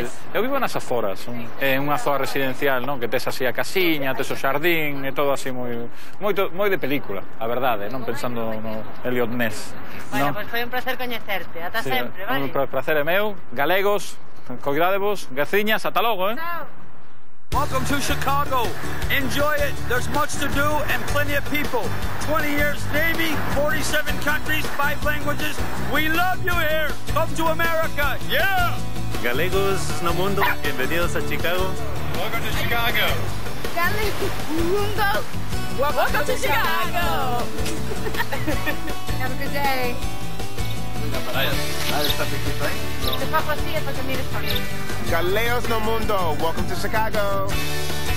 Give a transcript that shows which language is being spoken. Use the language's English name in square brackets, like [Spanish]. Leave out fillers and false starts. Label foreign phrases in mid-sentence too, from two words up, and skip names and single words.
[Galician] Eu vivo nas aforas, en unha zoa residencial, non? Que tes así a casiña, tes o xardín, e todo así moi de película, a verdade, non? Pensando no Elliot Ness. Bueno, pois foi un placer coñecerte, ata sempre, vale? Un placer é meu, galegos, coidádevos, gaciñas, ata logo, Chao. [English] Welcome to Chicago. Enjoy it. There's much to do and plenty of people. 20 years Navy, 47 countries, 5 languages. We love you here. Come to America. Yeah. [Galician] Galegos no mundo, bienvenidos a Chicago. [English] Welcome to Chicago. [Galician] Mundo. [English] Welcome to Chicago. Have a good day. [Italian] Se fa così e poi [Galician] mires para mí. Galeos no mundo. [English] Welcome to Chicago.